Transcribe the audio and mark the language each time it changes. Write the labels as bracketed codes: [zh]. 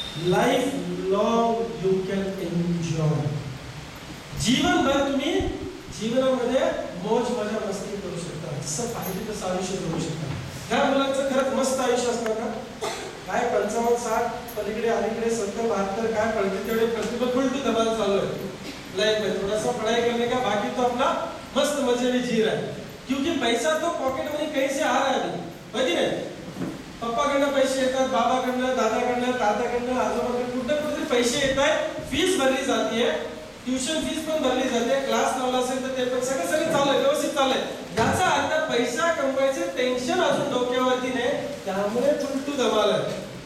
[en] Life long you can enjoy. [mr] जीवनभर तुम्ही जीवनामध्ये मौज मजा मस्ती करू शकता, जसं पाहिजे तसं आयुष्य करू शकता. ह्या मुलांचं खरंच मस्त आयुष्य असणार का? काय 55-60 पलीकडे अलीकडे 70-72 काय पडते तेवढे प्रतिभा फुल टू [hi] धमाल चालू है लाइफ में. थोड़ा सा पढ़ाई करने का, बाकी तो अपना मस्त मजे में जी रहा है, क्योंकि पैसा तो पॉकेट मनी कहीं से आ रहा है अभी, [mr] बघी नाही. पप्पाकडनं पैसे येतात, बाबाकडनं, दादाकडनं, तात्याकडनं, आजोबाकडनं, कुठे कुठे पैसे येत आहेत, फीस भरली जाते, ट्युशन फीस पण भरली जाते, क्लास लावला असेल तर ते पण सगळं चालू आहे, व्यवस्थित चालू आहे. याचा अर्थ पैसा कमवायचे टेन्शन अजून डोक्यावरती नाही, त्यामुळे फुल टू धमाल आहे.